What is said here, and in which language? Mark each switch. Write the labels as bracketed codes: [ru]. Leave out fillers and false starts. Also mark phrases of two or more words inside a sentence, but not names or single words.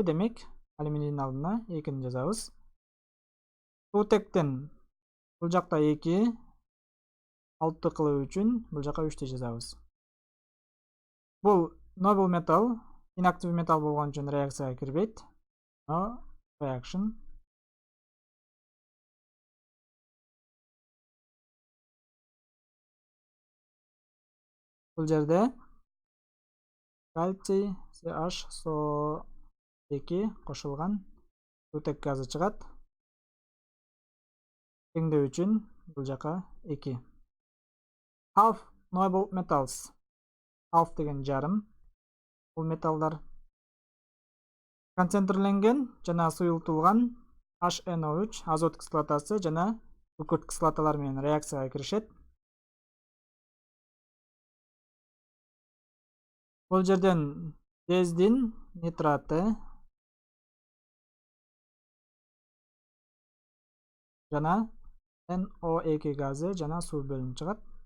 [ky] Демек, алюминийдин алдына 2-ни жазабыз. Суутектен бул жакта 2 6 кылуу үчүн бул жака 3-тү жазабыз. Бул noble металл, inactive металл болгон үчүн реакцияга кирбейт. [en] No reaction. [ky] Бул жерде кальций CH2 кошулган суутек газы чыгат. Теңдөө үчүн бул жака 2. [en] Half noble metals. Half [ky] деген жарым. Бул металлдар концентрленген жана суюлтулган HNO3 азот кислотасы жана күкүрт кислоталар менен реакцияга киришет. Бул жерден жездин нитраты жана NO2 газы жана суу бөлүнүп чыгат.